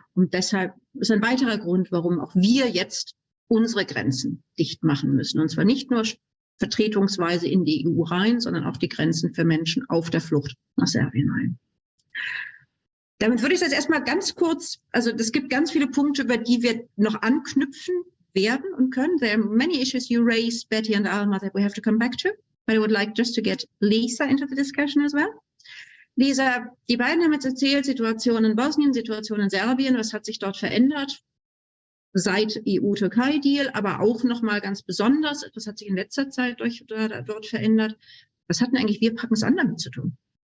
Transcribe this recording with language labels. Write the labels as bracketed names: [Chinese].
[German] Und deshalb ist ein weiterer Grund, warum auch wir jetzt unsere Grenzen dicht machen müssen. Und zwar nicht nur vertretungsweise in die EU rein, sondern auch die Grenzen für Menschen auf der Flucht nach Serbien rein. Damit würde ich jetzt erstmal ganz kurz, also es gibt ganz viele Punkte, über die wir noch anknüpfen werden und können. [English] There are many issues you raised, Betty and Alma, that we have to come back to. But I would like just to get Lisa into the discussion as well. [German] Lisa, die beiden haben jetzt erzählt, Situation in Bosnien, Situation in Serbien, was hat sich dort verändert seit EU-Türkei-Deal, aber auch nochmal ganz besonders, was hat sich in letzter Zeit dort verändert. Was hat denn eigentlich wir packen es an damit zu tun?